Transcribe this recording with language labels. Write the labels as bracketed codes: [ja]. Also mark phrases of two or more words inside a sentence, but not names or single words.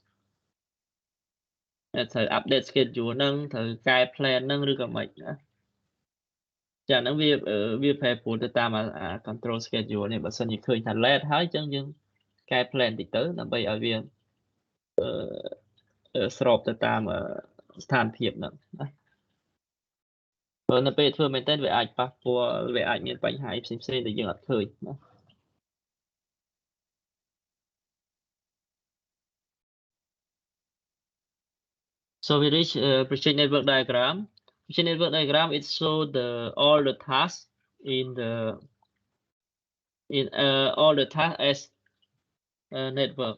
[km] ត្រូវ [en] update schedule [km] ហ្នឹងត្រូវកែ plan ហ្នឹងឬក៏ម៉េចណាចាហ្នឹងវាប្រែប្រួលទៅតាមអា [en] control schedule [km] នេះបើសិនជាឃើញថា late ហើយអញ្ចឹងយើងកែ plan តិចទៅដើម្បីឲ្យវា ស្របទៅតាមស្ថានភាពហ្នឹងណាព្រោះនៅពេលធ្វើមែនតើវាអាចប៉ះពាល់វាអាចមានបញ្ហាផ្សេងៗដែលយើងអត់ឃើញណា [en] So we reach project network diagram. Project network diagram it show all the tasks in all the tasks as network.